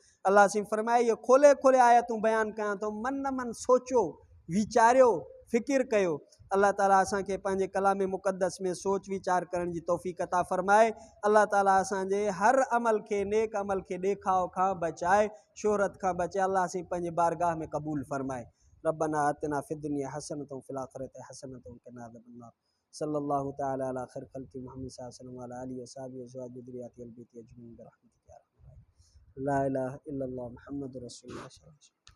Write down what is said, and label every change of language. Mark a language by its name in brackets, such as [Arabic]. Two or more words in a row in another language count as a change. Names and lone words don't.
[Sindhi] अलाह सिंह फरमाए, इहो खोले खोले आयतूं बयानु कयां थो, मन मन सोचियो, वीचारियो, फ़िकिर कयो। अल्लाह ताला असांखे पंहिंजे कलाम मुक़द्दस में सोच वीचार करण जी तौफ़ीक़ अता फ़रमाए। अल्लाह ताला असांजे हर अमल खे, नेक अमल खे ॾेखाव खां बचाए, शोहरत खां बचाए, अल्लाह सिंह पंहिंजे बारगाह में क़बूल फ़रमाए। [Arabic] ربنا آتنا في الدنيا حسنة في الآخرة حسنة وقنا عذاب النار. صلى الله تعالى على خير خلق محمد صلى الله عليه وسلم وعلى آله وصحبه وأزواجه وذريته البيت أجمعين برحمتك يا أرحم الراحمين. لا إله إلا الله محمد رسول الله.